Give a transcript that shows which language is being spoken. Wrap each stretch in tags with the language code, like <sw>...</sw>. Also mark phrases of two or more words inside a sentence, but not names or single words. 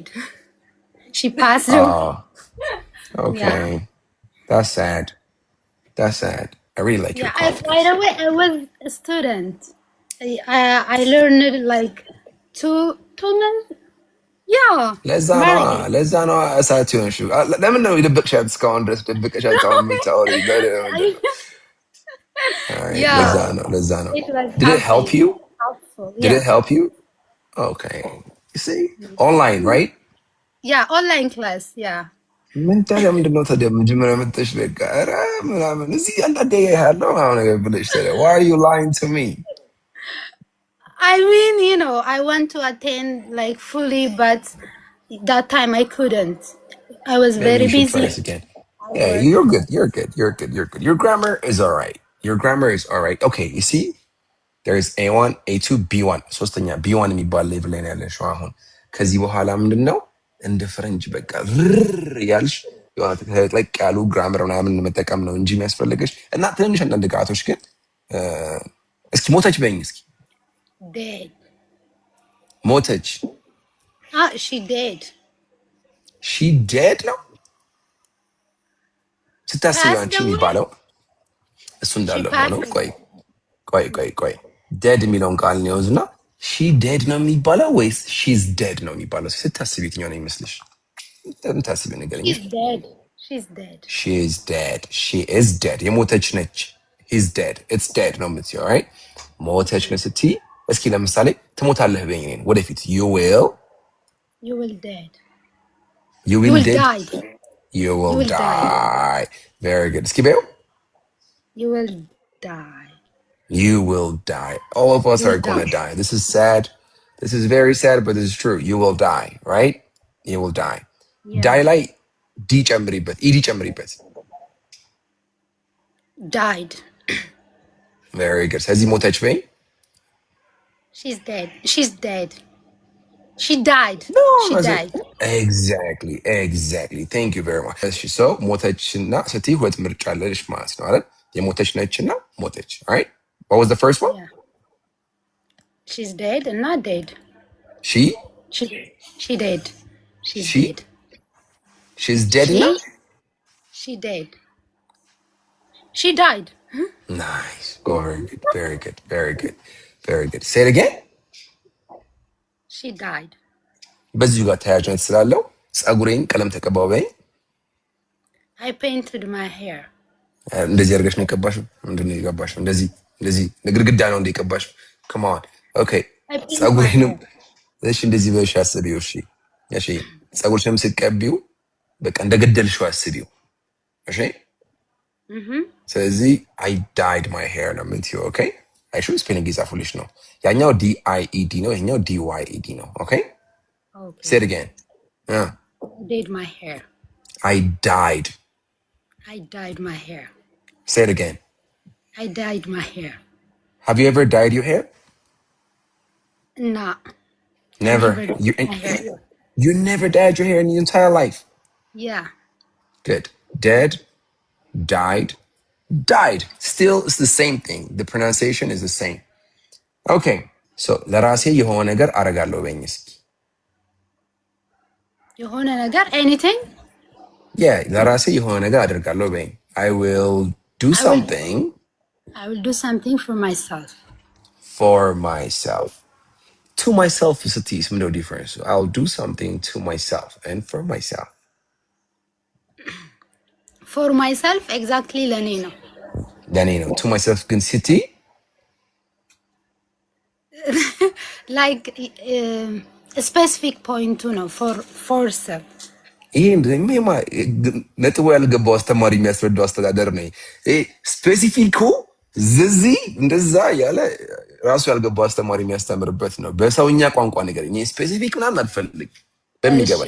<en>She passed away. Oh, okay. Yeah. That's sad. That's sad. I really like your Yeah. By confidence. the way, I was a student. I learned like two months. Yeah.</en> <am>ለዛ</am> <en>Very.</en> <am>ነዋ እሳት ሆንሽው። ለምን ነው የደበቅሻት እስካሁን ድረስ ደብቀሻት አሁን የምታወሪው?</am> <en>Yeah.</en> <am>ለዛ ነው።</am> <en>It was Did it help you? helpful. Did Yeah. it help you? Okay. You see? Online, right? Yeah. Online class. Yeah.</en> <am>ምን ታዲያ ምንድን ነው ታዲያ መጀመሪያ መጥተሽ በቃ ኧረ ምናምን እዚህ አንዳንዴ ያለው ምናምን ነገር ብለሽ ታዲያ</am> <en>why are you lying to me? I mean, I want to attend like fully, but that time I couldn't. I was Maybe very you should try busy. this again. Yeah, you're good. You're good. You're good. You're good. Your grammar is all right. Your grammar is all right. Okay, you see? There's A1, A2, B1.</en> <am>ሶስተኛ B1 የሚባል ሌቭል ላይ ነው ያለሽው አሁን። ከዚህ በኋላ ምንድን ነው እንደ ፈረንጅ በቃ ርር ያልሽ ተለቅ ያሉ ግራመር ምናምን መጠቀም ነው እንጂ የሚያስፈልገሽ እና ትንንሽ አንዳንድ ቃቶች ግን እስኪ ሞተች በይኝ እስኪ</am> <en>Dead.</en> <am>ሞተች</am> <en>She dead. She dead</en> <am>ነው ስታስቢ</am> <en>Passed</en> <am>አንቺ</am> <en>away.</en> <am>የሚባለው እሱ</am> <en>She</en> <am>እንዳለ ሆነው</am> <en>passed.</en> <am>ቆይ ዴድ የሚለውን ቃል ነው እና</am> <en>She dead</en> <am>ነው የሚባለው ወይስ</am> <en>She's dead</en> <am>ነው የሚባለው? ስታስቢ የትኛው ነው ይመስልሽ? ምታስቢ ንገረኝ።</am> <en>She's dead. She's dead. She is dead she is dead</en> <am>የሞተች ነች።</am> <en>He's dead it's dead</en> <am>ነው የምትይው። ራይት ሞተች ነው ስትይ እስኪ ለምሳሌ ትሞታለህ በይኝ እኔን ወደፊት</am> <en>You will dead. you You will will dead die. you will will die. die very good</en> <am>እስኪ በይው</am> <en>You will die. you will die all of us You are will gonna die. die this is sad this is very sad but this is true you will die right you will die Yeah.</en> <am>die ላይ ዲ ጨምሪበት ኢዲ ጨምሪበት</am> <en>Died. very good</en> <am>ስለዚህ ሞተች በይኝ</am> <en>She's dead. She's dead. She died. She died. exactly thank you very much</en> <am>እሺ ሰው ሞተችና ስትይ ሁለት ምርጫ አለሽ ማለት ነው አይደል የሞተች ነችና ሞተች</am> <en>right what was the first one Yeah. She's dead and not dead. she She dead. She's She? dead. she's dead She? now She dead. She died. nice very good say it again She died.</en> <am>በዚሁ ጋር ተያያዥነት ስላለው ፀጉሬን ቀለም ተቀባው በይ</am> <en>I painted my hair.</en> <am>እንደዚህ አድርገሽ ነው የቀባሽው ምንድን ነው የቀባሽው እንደዚህ ግድግዳ ነው እንደ የቀባሽው</am> <en>come on okay I painted my</en> <am>ፀጉሬንም</am> <en>hair.</en> <am>እሺ እንደዚህ በሽ አስቢው እሺ ፀጉርሽንም ስትቀቢው በቃ እንደገደልሽው አስቢው እሺ ስለዚህ</am> <en>I dyed my hair</en> <am>ነው የምትይው okay አይሹ ስፔሊንግ ይጻፉልሽ ነው ያኛው DIED ነው ይሄኛው DYED ነው okay</am> <en>Okay. say it again I did my hair. I dyed I dyed my hair. say it again I dyed my hair. have you ever dyed your hair No. never Never dyed my hair. you never dyed your hair in your entire life Yeah. good dead died still it's the same thing the pronunciation is the same okay so</en> <am>ለራሴ የሆነ ነገር አረጋለሁ በይኝ እስኪ የሆነ ነገር anything? yeah ለራሴ የሆነ ነገር አደርጋለሁ በይኝ</am> <en>I will do something I will do something for myself. for myself to myself</en> <am>ስትይ ምንድነው ዲፈረንሱ?</am> <en>I'll do something to myself and for myself. For myself exactly</en> <am>ለኔ ነው። ለኔ ነው።</am> <en>to myself</en> <am>ግን ስትይ</am> <en>like specific point ነው for self።</en> <am>ይሄ እንደማ ነጥቡ ያልገባው አስተማሪ የሚያስረዳው አስተዳደር ነው። ይሄ ስፔሲፊኩ ዝዚ እንደዛ ያለ ራሱ ያልገባው አስተማሪ የሚያስተምርበት ነው። በሰውኛ ቋንቋ ነገር እኔ ስፔሲፊክ ምናምን አልፈልግ በሚገባኝ</am>